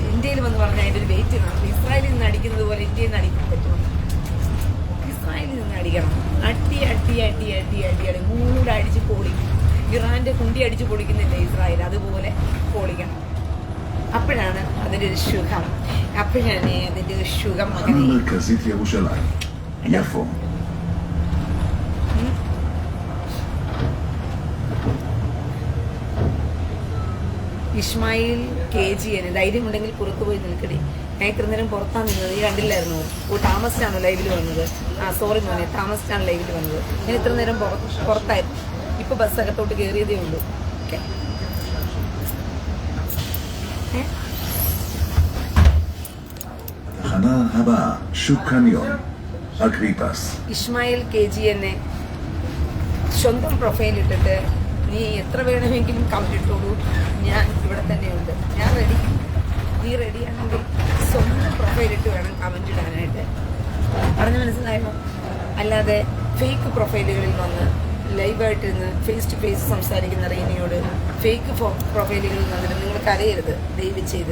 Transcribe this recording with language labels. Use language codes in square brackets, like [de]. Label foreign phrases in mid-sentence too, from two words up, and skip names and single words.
[ml] ഇന്ത്യയിൽ വന്ന് പറഞ്ഞാൽ അതിൻ്റെ ഒരു വെയിറ്റ് കാണും. ഇസ്രായേലിൽ നിന്ന് അടിക്കുന്നത് പോലെ ഇന്ത്യയിൽ നിന്ന് അടിക്കാൻ പറ്റുമോ? ഇസ്രായേലിൽ നിന്ന് അടിക്കണം. അടി അടി അടി അടി അടി അടി മൂടെ അടിച്ച് പൊളിക്കും. ഇറാന്റെ കുണ്ടി അടിച്ച് പൊളിക്കുന്നില്ലേ ഇസ്രായേൽ, അതുപോലെ പൊളിക്കണം. അപ്പോഴാണ് അതിൻ്റെ ഒരു സുഖം. അപ്പോഴാണ് അതിൻ്റെ ഒരു സുഖം. [he] תחנה מרכזית ירושלים, יפו. [ml] ഇസ്മായിൽ KGN, ധൈര്യമുണ്ടെങ്കിൽ പുറത്തു പോയി നിൽക്കടി. ഞാൻ ഇത്ര നേരം പുറത്താണ് നിന്നത്, ഈ കണ്ടില്ലായിരുന്നു? താമസിച്ചാണ് ലൈവിൽ വന്നത്. സോറി മോനെ, താമസിച്ചാണ് ലൈവിൽ വന്നത്. ഞാൻ ഇത്ര നേരം പുറത്തായിരുന്നു. ഇപ്പൊ ബസ് അകത്തോട്ട് കയറിയതേ ഉള്ളൂ. ഓക്കെ. [he] התחנה הבאה, שוק קניון, אגריפס. [ml] ഇസ്മായിൽ KGN സ്വന്തം പ്രൊഫൈൽ ഇട്ടിട്ട് നീ എത്ര വേണമെങ്കിലും കമന്റ് ഇട്ടോളൂ, ഞാൻ ഇവിടെ തന്നെയുണ്ട്, ഞാൻ റെഡി. നീ റെഡിയാണെങ്കിൽ സ്വന്തം പ്രൊഫൈൽ ഇട്ട് വേണം കമന്റ് ഇടാനായിട്ട്. പറഞ്ഞു മനസ്സിലായോ? അല്ലാതെ ഫേക്ക് പ്രൊഫൈലുകളിൽ വന്ന് ലൈവായിട്ടിരുന്ന് [en] face to face [ml] സംസാരിക്കുന്ന റീനയോട് ഫേക്ക് പ്രൊഫൈലുകളിൽ വന്നിട്ട് നിങ്ങൾ കരയരുത് ദയവ് ചെയ്ത്.